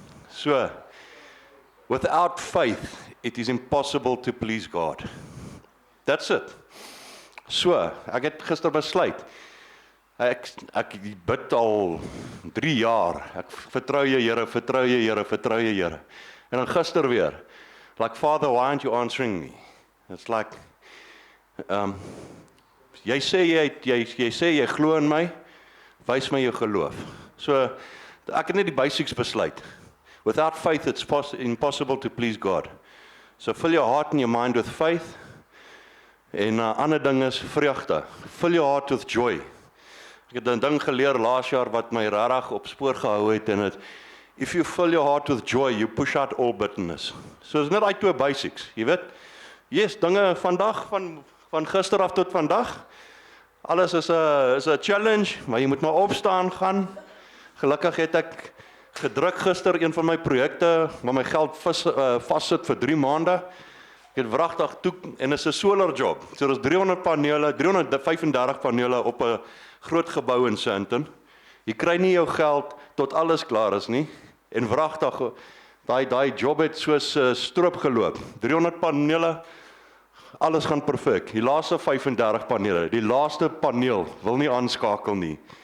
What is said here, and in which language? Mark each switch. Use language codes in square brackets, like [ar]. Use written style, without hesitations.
[en] So, without faith, it is impossible to please God. That's it. [af] So, ek het gister besluit. Ek bid al 3 jaar. Ek vertrou jy Here, vertrou jy Here, vertrou jy Here. En dan gister weer. [en] Like, Father, why aren't you answering me? It's like [af] jy sê jy glo in my, wys my jou geloof. So, ek het net die basics besluit. [en] Without faith, it's impossible to please God. So fill your heart and your mind with faith. [af] En ander ding is vreugde. [en] Fill your heart with joy. [af] Ek het 'n ding geleer laas jaar wat my regtig op spoor gehou het en dit, [en] if you fill your heart with joy, you push out all bitterness. [af] So is net uit 2 basics, jy weet. Yes, dinge vandag van gister af tot vandag. Alles is 'n challenge, maar jy moet maar opstaan gaan. Gelukkig het ek gedruk gister een van my projekte, waar my geld vassit vir 3 maande. Ek het wragtig toe en is 'n solar job. So daar's 335 panele op 'n groot gebou in Sandton. Jy kry nie jou geld tot alles klaar is nie. En wragtig daai job het soos stroop geloop. 300 panele, alles gaan perfek. Die laaste 35 panele, die laaste paneel wil nie aanskakel nie.